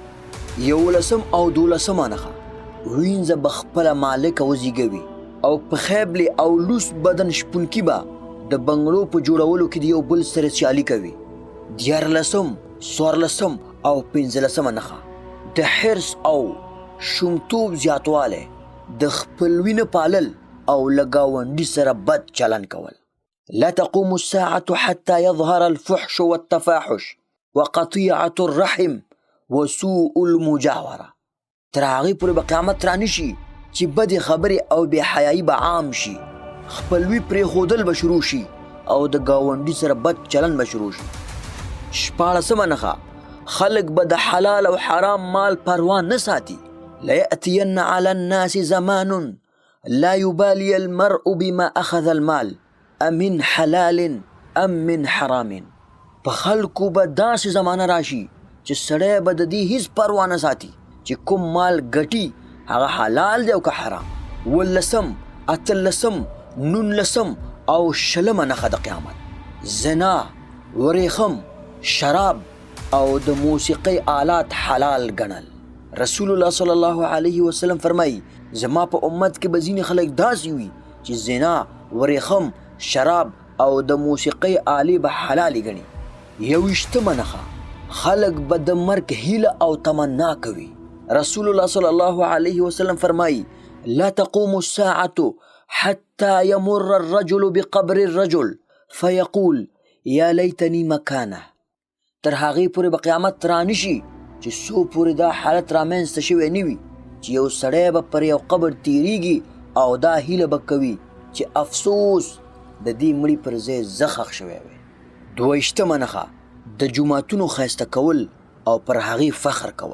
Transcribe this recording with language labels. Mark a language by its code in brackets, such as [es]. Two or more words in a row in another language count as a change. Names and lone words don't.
[ps] 11 او 12 نښه وینځه به خپله مالکه وزیږوي او په خیبلې او لوس بدن شپونکي به د بنګړو په جوړولو کې د یو بل سره سیالي کوي. 14 14 او 15 نښه د حرص او شومتوب زیاتوالی، د خپلوي نه پالل او له ګاونډي سره بد چلن کول. [ar] لا تقوم الساعة حتى يظهر الفحش والتفاحش وقطيعة الرحم وسوء المجاورة. [ps] تر هغې پورې به قیامت رانشي چې بدې خبرې او بې حیایي به عام شي، خپلوي پرېښودل به شروع شي او د ګاونډي سره بد چلن به شروع شي. 14 نښه خلق به د حلال او حرام مال پروا نه ساتي. [ar] ليأتين على الناس زمان لا يبالي المرء بما أخذ المال امن حلال ام من حرام. [ps] په خلکو به داسې زمانه راشي چې سړی به د دې هیڅ پروا نه ساتي چې کوم مال ګټي هغه حلال دی او که حرام. 18 18 19 او 20 نښه د قیامت زنا، ورېخم، شراب او د موسیقۍ آلات حلال ګڼل. رسول الله [ar] صلی الله علیه وسلم [ps] فرمایي زما په امت کې به ځینې خلک داسې وي چې زنا، ورېخم، شراب او د موسیقۍ آلې به حلالې ګڼي. 21مه نښه، خلک به د مرګ هیله او تمنا کوي. رسول الله صلی الله علیه وسلم فرمایي [ar] لا تقوم الساعة حتى يمر الرجل بقبر الرجل فيقول يا ليتني مكانه. [ps] تر هغې پورې به قیامت رانشي چې څو پورې دا حالت رامنځته شوی نه وي چې یو سړی به پر یو قبر تیریږي او دا هیله به کوي چې افسوس د دې مړي پر ځای زه ښخ شوی وی. 22مه نښه، د جوماتونو ښایسته کول او پر هغې فخر کول.